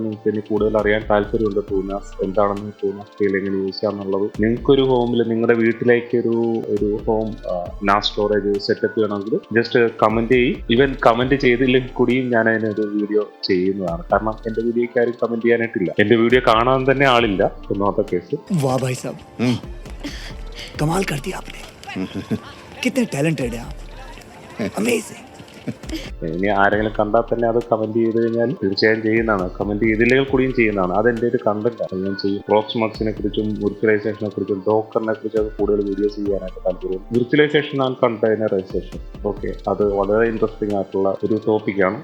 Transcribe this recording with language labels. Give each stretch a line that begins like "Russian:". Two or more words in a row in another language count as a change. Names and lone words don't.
Malayalam: നിങ്ങൾക്ക് ഇനി കൂടുതൽ അറിയാൻ താല്പര്യമുണ്ട് ട്രൂനാസ് എന്താണെന്ന്, ട്രൂനാസ് സ്കെയിൽ എങ്ങനെ യൂസ് ചെയ്യാന്നുള്ളത്. നിങ്ങൾക്കൊരു ഹോമിൽ നിങ്ങളുടെ വീട്ടിലേക്ക് ഒരു
English: home NAS storage setup
Malayalam: ചെയ്യണമെങ്കിൽ
English: just comment
Malayalam: ചെയ്യും. ഈവൻ കമന്റ് ചെയ്തില്ലെങ്കിൽ കൂടിയും ഞാൻ അതിനൊരു വീഡിയോ ചെയ്യുന്നതാണ്. കാരണം എന്റെ വീഡിയോക്ക് ആരും കമന്റ് ചെയ്യാനായിട്ടില്ല, എന്റെ വീഡിയോ കാണാൻ തന്നെ ആളില്ല. ഒന്നാമത്തെ കേസ്.
Hindi: वाह भाई साहब, कमाल कर दिया आपने. कितने टैलेंटेड हैं आप. अमेजिंग.
Malayalam: ഇനി ആരെങ്കിലും കണ്ടാൽ തന്നെ അത് കമന്റ് ചെയ്ത് കഴിഞ്ഞാൽ തീർച്ചയായും ചെയ്യുന്നതാണ്. കമന്റ് ചെയ്തില്ലെങ്കിൽ കൂടിയും ചെയ്യുന്നതാണ്. അതെന്റെ ഒരു കണ്ടന്റ് ആണ്. ഞാൻ ചെയ്യും. പ്രോക്സിമക്സിനെ കുറിച്ചും വിർച്വലൈസേഷനെ കുറിച്ചും ഡോക്കറിനെ കുറിച്ചൊക്കെ കൂടുതൽ വീഡിയോസ് ചെയ്യാനായിട്ട് താല്പര്യം.
English: virtualization and containerization.
Malayalam: ഓക്കെ, അത് വളരെ ഇൻട്രസ്റ്റിംഗ് ആയിട്ടുള്ള ഒരു ടോപ്പിക്കാണ്.